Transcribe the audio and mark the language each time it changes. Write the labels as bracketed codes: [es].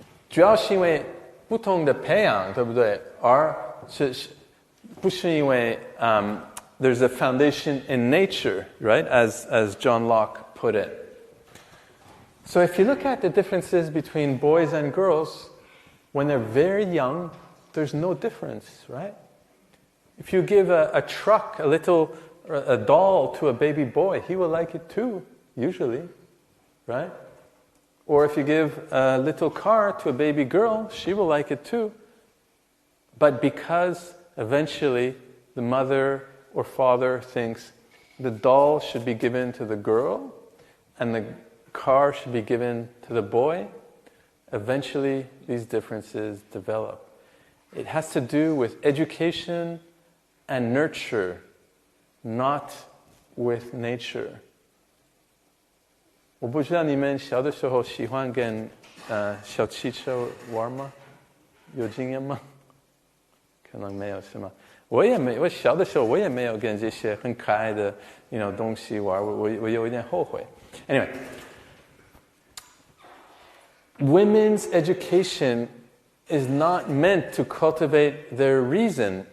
[zh] 主要是因为不同的培养，对不对？而不是因为 [en] there's a foundation in nature, right? As John Locke put it. So if you look at the differences between boys and girls, when they're very young, there's no difference, right? If you give a truck, a doll to a baby boy, he will like it too, usually, right? Or if you give a little car to a baby girl, she will like it too. But because eventually the mother or father thinks the doll should be given to the girl and the car should be given to the boy, eventually these differences develop. It has to do with education and nurture, not with nature. [zh] 我不知道你们小的时候喜欢跟小汽车玩吗？有经验吗？可能没有，是吗？我小的时候我也没有跟这些很可爱的东西玩，我有一点后悔。 [en] Anyway, women's education is not meant to cultivate their reason.